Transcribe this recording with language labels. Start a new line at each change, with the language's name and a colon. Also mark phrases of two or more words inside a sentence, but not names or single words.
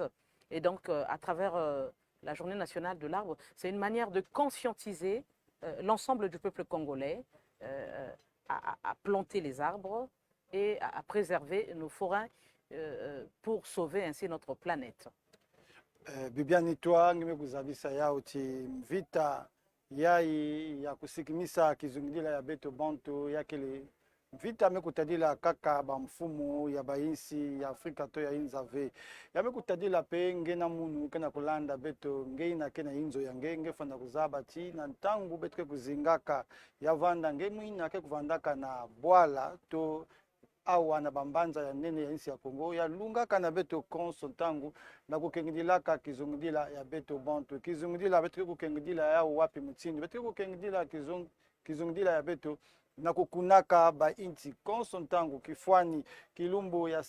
French: Et donc, à travers la Journée nationale de l'arbre, c'est une manière de conscientiser l'ensemble du peuple congolais à planter les arbres et à préserver nos forêts pour sauver ainsi notre planète.
Kituba (Democratic Republic of Congo): Bibiani toa ngimekuzabisa yao ti vita ya kusikimisa kizungilila ya beto bantu yakele vita mekutadila kaka bamfumu ya bainsi ya Afrika to ya inzave ya mekutadila pe ngena munu kena kulanda beto ngeina kena inzo ya ngenge fanda kuzaba ti na ntangu beto kuzingaka ya vanda ngemwina ke kuvandaka na bwala to awa na bambanza ya nene ya insi ya Kongo ya lungaka na beto konso ntangu na kukengidilaka kizungudila ya beto bantu kizungudila beto kukengidila ya wapi mutindi beto kukengidila kizungudila ya beto na kukunaka ba inti konso ntangu kifwani kilumbu ya